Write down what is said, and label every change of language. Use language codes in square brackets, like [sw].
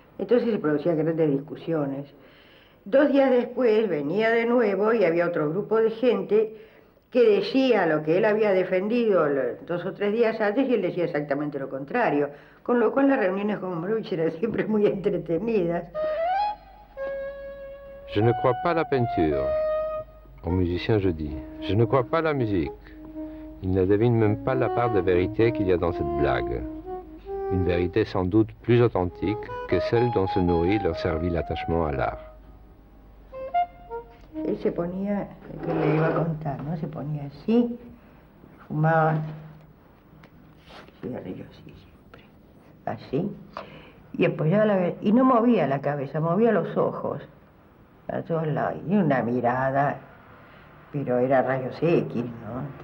[es] Entonces se producían grandes discusiones. 2 días después venía de nuevo y había otro grupo de gente que decía lo que él había defendido 2 o 3 días antes y él decía exactamente lo contrario. Con lo cual las reuniones con Gombrowicz eran siempre muy entretenidas. [fr] Je ne crois pas à la peinture. Aux musiciens, je dis. Je ne crois pas à la musique. Ils ne devinent même pas la part de vérité qu'il y a dans cette blague. Une vérité sans doute plus authentique que celle dont se nourrit leur servile l'attachement à l'art. [es] Él se ponía, que le iba a contar, ¿no? Se ponía así, fumaba cigarrillos así siempre, así, y apoyaba la cabeza, y no movía la cabeza, movía los ojos, a todos lados, y una mirada, pero era rayos X, ¿no?